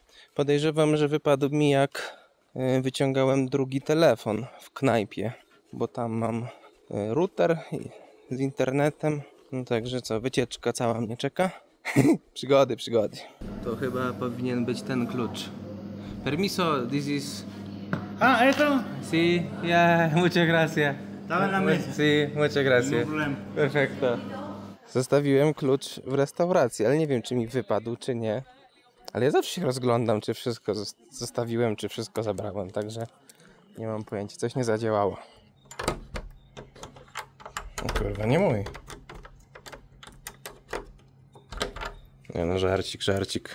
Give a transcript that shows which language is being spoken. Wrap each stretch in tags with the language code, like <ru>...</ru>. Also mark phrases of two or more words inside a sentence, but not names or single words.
<pl>Podejrzewam, że wypadł mi jak wyciągałem drugi telefon w knajpie, bo tam mam router z internetem. No także co, wycieczka cała mnie czeka. Przygody. To chyba powinien być ten klucz.</pl> <es>Permiso,</es> <en>this is...</en> <es>Ah, ¿esto? Sí, yeah, muchas gracias. Estaba en la mesa. Sí, muchas gracias. No problema. Perfecto.</es> <pl>Zostawiłem klucz w restauracji, ale nie wiem czy mi wypadł, czy nie. Ale ja zawsze się rozglądam, czy wszystko zostawiłem, czy wszystko zabrałem, także nie mam pojęcia, coś nie zadziałało. O kurwa, nie mój. Nie no, żarcik.</pl>